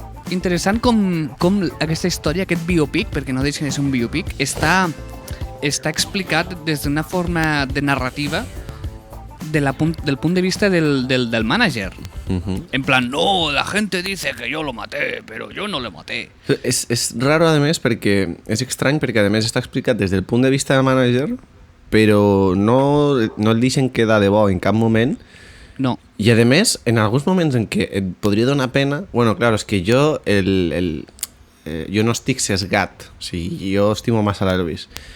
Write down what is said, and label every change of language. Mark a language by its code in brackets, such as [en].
[ca] Interessant com aquesta història, aquest biopic, perquè no deixa de ser un biopic, està explicat des d'una forma de narrativa del punt de vista del mànager. [es] En plan, no, la gente dice que yo lo maté, pero yo no lo maté. [ca] És raro, a més, perquè és estrany, perquè a més està explicat des del punt de vista del mànager, però no el deixen quedar de bo en cap moment. No. I a més, en alguns moments en què et podria donar pena... [es] Bueno, claro, [ca] és que jo jo no estic sesgat, o sigui, jo estimo massa l'Elvis.